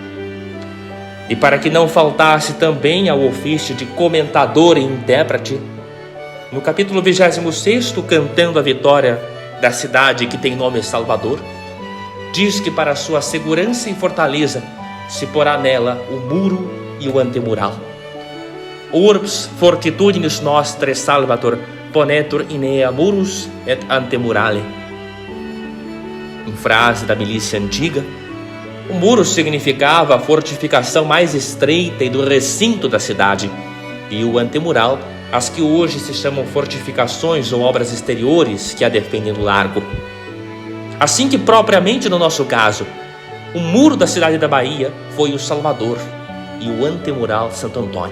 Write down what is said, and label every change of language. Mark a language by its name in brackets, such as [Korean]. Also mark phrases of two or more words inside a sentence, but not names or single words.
[Portuguese] E para que não faltasse também ao ofício de comentador e intérprete, no capítulo 26º, cantando a vitória da cidade que tem nome Salvador, diz que para sua segurança e fortaleza se porá nela o muro e o antemural. [Latin] Urbs fortitudinis nostre salvator ponetur in ea murus et antemurale. [Portuguese] Em frase da milícia antiga, o muro significava a fortificação mais estreita e do recinto da cidade, e o antemural, as que hoje se chamam fortificações ou obras exteriores que a defendem no largo. Assim que propriamente no nosso caso, o muro da cidade da Bahia foi o Salvador e o antemural Santo Antônio.